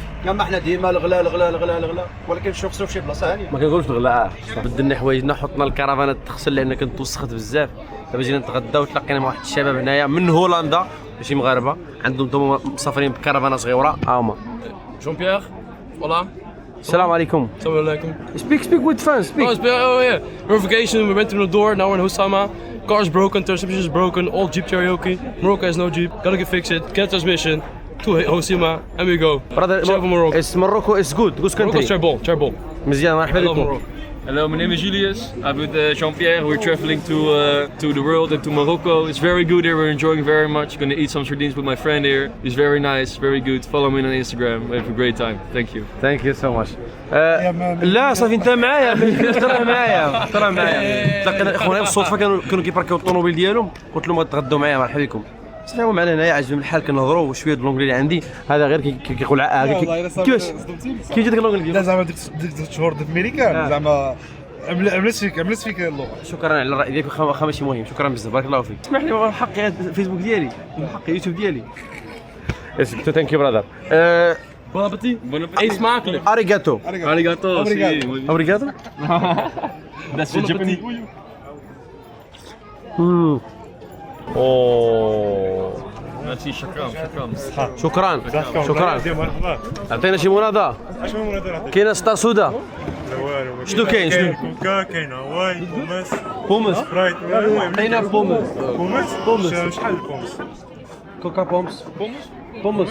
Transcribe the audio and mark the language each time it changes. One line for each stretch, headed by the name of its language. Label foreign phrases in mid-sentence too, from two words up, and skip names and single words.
Arabic: كما حنا ديما الغلاء، ولكن شوف في شي بلاصه هانيه. ما كنقولوش الغلاء. بدلنا حوايجنا، حطنا الكرفانات تغسل لان كانت توسخت بزاف. دابا جينا نتغداو، تلاقينا مع واحد الشباب هنايا من هولندا، ماشي مغاربه، عندهم مسافرين بكرفانه صغيره. هما جون بيير. Hola. السلام عليكم. السلام عليكم.
English: Speak with fans. Speak. Oh yeah. We're on vacation. We went to the door. Now we're in Housama. Car's broken. Transmission is broken. All Jeep karaoke. Morocco has no Jeep. Gotta get fix it. Get transmission. To Housama and we go. Brother, Morocco. Morocco is good country. Morocco's terrible.
Arabic: مزيان، مرحبا بكم.
English: Hello, my name is Julius. I'm with Jean-Pierre. We're traveling to the world and to Morocco. It's very good here. We're enjoying very much. Gonna eat some sardines with my friend here. He's very nice, very good. Follow me on Instagram. We have a great time. Thank you. Thank you so much.
Arabic: لا صافي انت معايا ترى معايا تلاقينا اخواني بالصدفه كانوا كيباركيو الطوموبيل ديالهم قلت لهم غتغدوا معايا مرحبا بكم صافي هما معنا هنايا عجبني الحال كنهضروا وشويه بالونجلي اللي عندي هذا غير كيقول كيفاش كيف جاتك الونجلي لا زعما ديك شهور د امريكان زعما عملت فيك اللغه. شكرا على الراي ديالك واخا ماشي مهم شكرا بزاف بارك الله فيك. اسمح لي من حقي الفيسبوك ديالي من حقي اليوتيوب ديالي.
English: Thank you brother.
French: Bon appétit.
Dutch: Eet smakelijk.
Japanese: Arigato. Arigato. Arigato.
Dutch: Dat is Japanese. Merci,
Arabic: شكرا. شكرا. عطينا شي مناضة. كاينه سطا سودا. شنو كاين شنو؟ كوكا كاين هواي بومس. سبرايت عطينا بومس. شحال البومس؟ كوكا بومس. بومس.